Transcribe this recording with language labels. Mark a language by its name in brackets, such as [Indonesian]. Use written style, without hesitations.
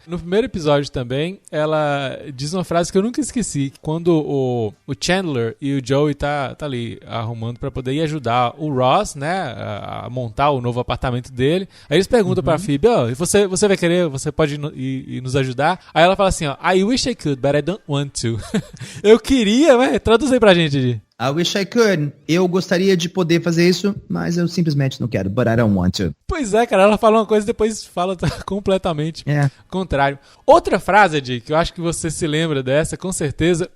[Portuguese] No primeiro episódio também, ela diz uma frase que eu nunca esqueci. Quando o Chandler e o Joey tá ali arrumando pra poder ir ajudar o Ross, né, a montar o novo apartamento dele. Aí eles perguntam pra Phoebe, você vai querer, você pode ir nos ajudar? Aí ela fala assim, [English] I wish I could, but I don't want to. [Portuguese] Eu queria, mas traduz aí pra gente, Di. [English] I wish I could. [Portuguese] Eu gostaria de poder fazer isso, mas eu simplesmente não quero. [English] But I don't want to. [Portuguese] Pois é, cara. Ela fala uma coisa e depois fala completamente contrário. Outra frase, Edi, que eu acho que você se lembra dessa, com certeza.